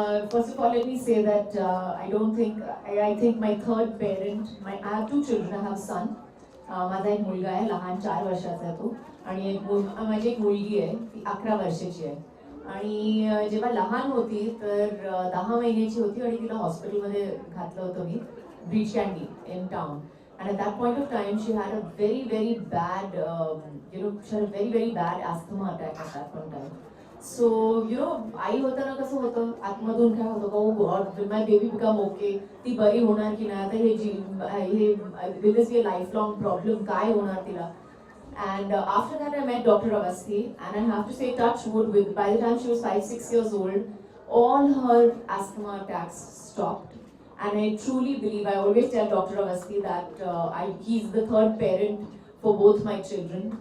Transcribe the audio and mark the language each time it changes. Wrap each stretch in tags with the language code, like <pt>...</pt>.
<en>First of all, let me say that I think my third parent, I have two children. I have a son.</en> <mr>माझा एक मुलगा आहे, लहान 4 वर्षाचा आहे तो, आणि माझी एक मुलगी आहे, ती 11 वर्षाची आहे. आणि जेव्हा लहान होती तर 10 महिन्याची होती आणि तिला हॉस्पिटलमध्ये घातलं होतं मी, Breach Candy in town.</mr> <en>And at that point of time, she had a very bad, she had a very bad asthma attack at that point of time. So,</en> <mr>आई होताना कसं होतं, आतमधून काय होतं,</mr> <en>oh God, will my baby become okay?</en> <mr>ती बरी होणार की नाही, आता हे</mr> <en>will this be a lifelong problem?</en> <mr>काय होणार तिला?</mr> <en>And after that, I met Dr. Awasthi, and I have to say, touch wood, by the time she was 5-6 years old, all her asthma attacks stopped. And I truly believe, I always tell Dr. Awasthi that he's the third parent for both my children.</en>